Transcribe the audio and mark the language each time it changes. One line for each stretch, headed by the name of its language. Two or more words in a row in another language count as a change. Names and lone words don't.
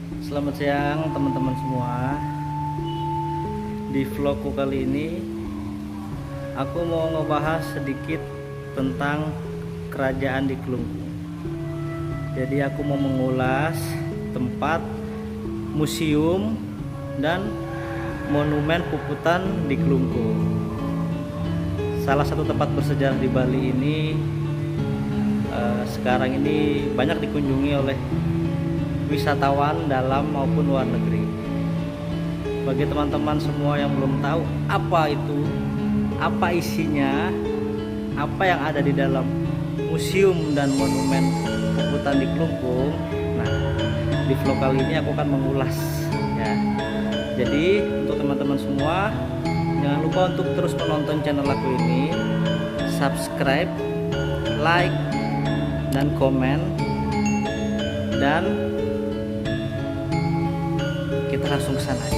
Indonesian: Selamat siang teman-teman semua. Di vlogku kali ini aku mau ngebahas sedikit tentang kerajaan di Klungkung. Jadi aku mau mengulas tempat museum dan monumen puputan di Klungkung. Salah satu tempat bersejarah di Bali ini sekarang ini banyak dikunjungi oleh wisatawan dalam maupun luar negeri. Bagi teman-teman semua yang belum tahu apa itu, apa isinya, apa yang ada di dalam museum dan monumen puputan di Klungkung, nah di vlog kali ini aku akan mengulas ya. Jadi untuk teman-teman semua jangan lupa untuk terus menonton channel aku ini, subscribe, like, dan komen, dan kita langsung ke sana ya.